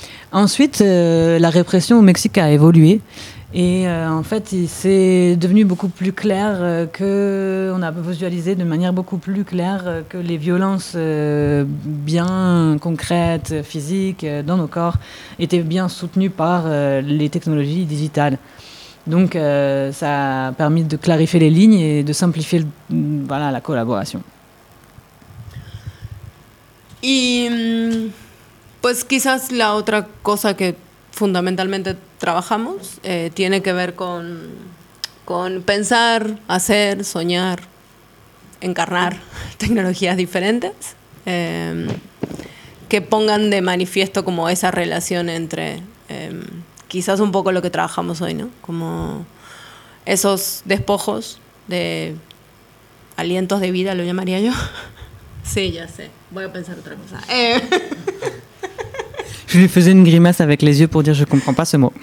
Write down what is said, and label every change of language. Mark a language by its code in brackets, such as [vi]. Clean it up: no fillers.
[fr] Ensuite, la répression au Mexique a évolué. Et en fait, c'est devenu beaucoup plus clair qu'on a visualisé de manière beaucoup plus claire que les violences bien concrètes, physiques, dans nos corps, étaient bien soutenues par les technologies digitales. Donc, ça a permis de clarifier les lignes et de simplifier la collaboration. [es] Pues quizás la otra cosa que fundamentalmente trabajamos tiene que ver con pensar, hacer, soñar, encarnar tecnologías diferentes que pongan de manifiesto como esa relación entre quizás un poco lo que trabajamos hoy, ¿no? Como esos despojos de alientos de vida, lo llamaría yo. Sí, ya sé. Voy a pensar otra cosa. [fr] Je lui faisais une grimace avec les yeux pour dire je ne comprends pas ce mot.